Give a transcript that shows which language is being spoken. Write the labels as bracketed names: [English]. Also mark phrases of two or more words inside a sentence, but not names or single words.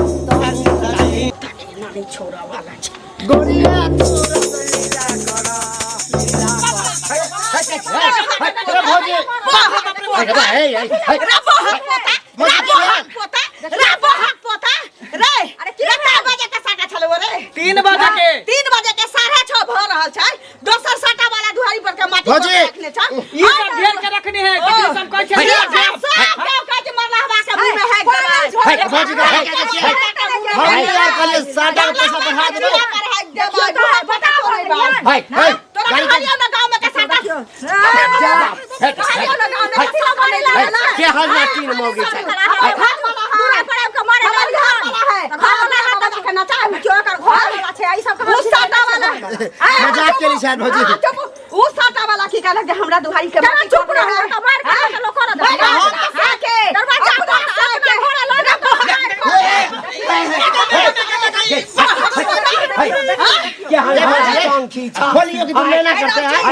[Maithili] नानी छोरा वाला छै गोरिया तोरा लीला करो अरे भौजी अरे कितना बजे के साटा छलो रे 3 बजे के 3 बजे के 6:30 भ रहल छै दोसर साटा वाला दुहारी पर के माटी भौजी, रखने छ ई सब ढेर के रखने है देखियो सब कहै छै भौजी हम यार कहले साटा के पैसा बढ़ा देबै के हाल ना तीन मौगी छै मजाक के लिए शायद भौजी उ साटा वाला की कहलक जे हमरा दुहारी के माटी चुप रह मार के लोग कर दे दरवाजा क्या हाल है संखी छ बोलियो कि तुम लेना करते हैं